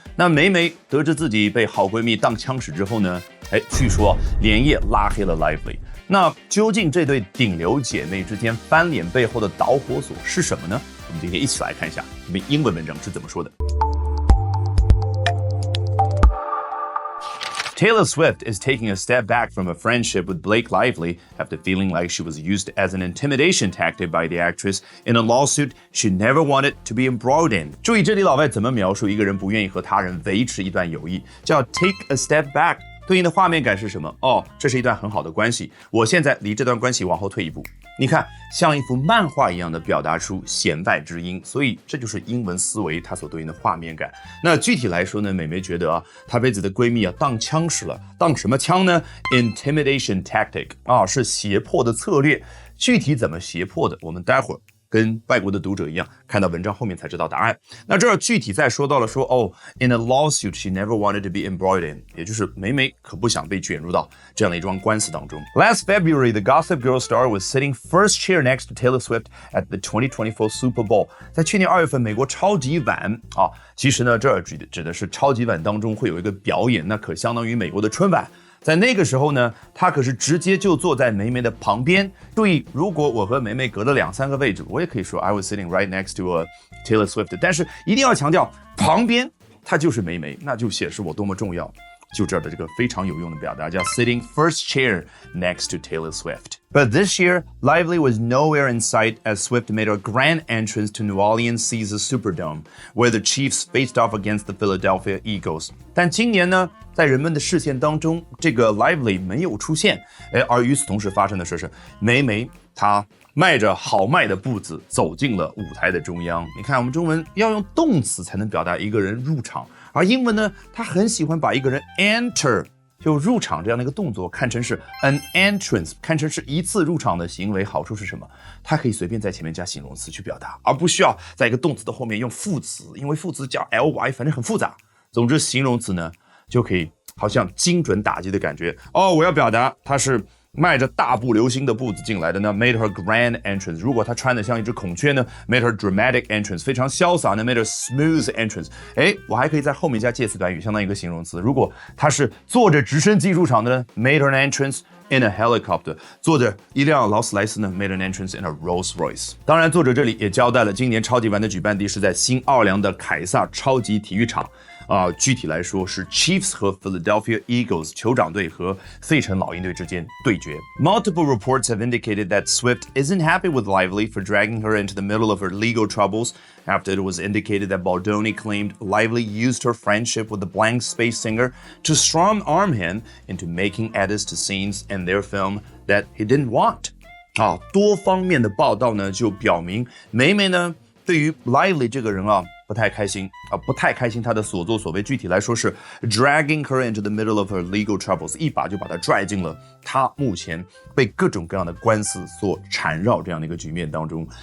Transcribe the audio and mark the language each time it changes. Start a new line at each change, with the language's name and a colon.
Chinese: 那梅梅得知自己被好闺蜜当枪使之后呢，据说连夜拉黑了 Lively。那究竟这对顶流姐妹之间翻脸背后的导火索是什么呢？我们今天一起来看一下这篇英文文章是怎么说的。
English: Taylor Swift is taking a step back from a friendship with Blake Lively after feeling like she was used as an intimidation tactic by the actress in a lawsuit she never wanted to be embroiled in.
Chinese: 注意这里老外怎么描述一个人不愿意和他人维持一段友谊，叫
English: take a step back。
Chinese: 对应的画面感是什么？这是一段很好的关系，我现在离这段关系往后退一步。你看，像一幅漫画一样的表达出弦外之音，所以这就是英文思维它所对应的画面感。那具体来说呢，美眉觉得她被自己的闺蜜当枪使了，当什么枪呢 ？Intimidation tactic 是胁迫的策略。具体怎么胁迫的，我们待会儿跟外国的读者一样，看到文章后面才知道答案。那这儿具体再说到了说
English: in a lawsuit she never wanted to be embroiled in，
Chinese: 也就是梅梅可不想被卷入到这样的一桩官司当中。
English: Last February, the Gossip Girl star was sitting first chair next to Taylor Swift at the 2024 Super Bowl。
Chinese: 在去年2月份，美国超级碗其实呢，这儿指的是超级碗当中会有一个表演，那可相当于美国的春晚。在那个时候呢，他可是直接就坐在梅梅的旁边。注意，如果我和梅梅隔了2-3个位置，我也可以说
English: I was sitting right next to Taylor Swift。
Chinese: 但是一定要强调，旁边她就是梅梅，那就显示我多么重要。就这儿的这个非常有用的表达叫
English: sitting first chair next to Taylor Swift. But this year, Lively was nowhere in sight as Swift made her grand entrance to New Orleans Caesars Superdome, where the Chiefs faced off against the Philadelphia Eagles.
Chinese: 但今年呢，在人们的视线当中，这个 Lively 没有出现，而与此同时发生的事是，梅梅她迈着豪迈的步子走进了舞台的中央。你看，我们中文要用动词才能表达一个人入场，而英文呢，它很喜欢把一个人 enter 就入场这样的一个动作看成是 an entrance， 看成是一次入场的行为。好处是什么？它可以随便在前面加形容词去表达，而不需要在一个动词的后面用副词，因为副词加 ly 反正很复杂。总之，形容词呢就可以好像精准打击的感觉。我要表达它是迈着大步流星的步子进来的呢
English: made her grand entrance。
Chinese: 如果她穿得像一只孔雀呢
English: made her dramatic entrance。
Chinese: 非常潇洒呢
English: made her smooth entrance。
Chinese: 我还可以在后面加介词短语，相当于一个形容词。如果她是坐着直升机入场的呢
English: made her an entrance in a helicopter。
Chinese: 坐着一辆劳斯莱斯呢
English: made an entrance in a Rolls Royce。
Chinese: 当然作者这里也交代了今年超级碗的举办地是在新奥尔良的凯撒超级体育场。具体来说是 Chiefs 和 Philadelphia Eagles 酋长队和费城老鹰队之间对决。
English: Multiple reports have indicated that Swift isn't happy with Lively for dragging her into the middle of her legal troubles after it was indicated that Baldoni claimed Lively used her friendship with the Blank Space singer to strong-arm him into making edits to scenes in their film that he didn't want。
Chinese: 多方面的报道呢就表明梅梅呢对于 Lively 这个人不太开心他的所作所为。具体来说是
English: dragging her into the middle of her legal troubles，
Chinese: 一把就把她拽进了她目前被各种各样的官司所缠绕这样的一个局面当中。